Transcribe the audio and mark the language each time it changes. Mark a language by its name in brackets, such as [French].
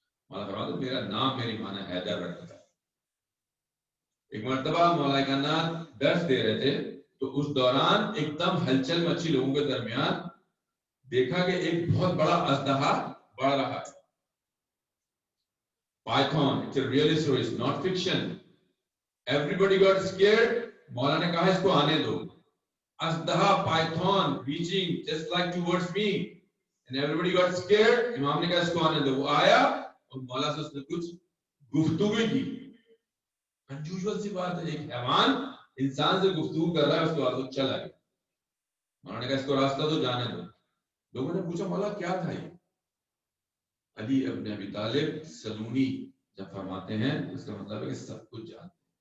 [Urdu] مولا فرماتا میرا نام میری ماں نے حیدر رکھا تھا. ایک مرتبہ مولا کائنات درس دے رہے تھے تو اس دوران ایک دم ہلچل مچی لوگوں کے درمیان. دیکھا کہ ایک بہت بڑا اژدہا بڑھ رہا ہے. [English] Python, it's a real story, it's not fiction. Everybody got scared. [Urdu] مولا نے کہا اس کو آنے دو. [English] اژدہا Python reaching just like towards me, and everybody got scared. [Urdu] امام نے کہا اس کو آنے دو. وہ آیا اور مولا سے اس نے کچھ گفتگو کی. انجوژل سی بات ہے, ایک حیوان انسان سے گفتگو کر رہا ہے, اس کو آدھو چلا گیا. مولا نے کہا اس کو راستہ دو, جانے دو. لوگوں نے پوچھا مولا کیا تھا یہ؟ علی ابن ابی طالب سلونی جب فرماتے ہیں اس کا مطلب ہے کہ سب کچھ جانتے ہیں.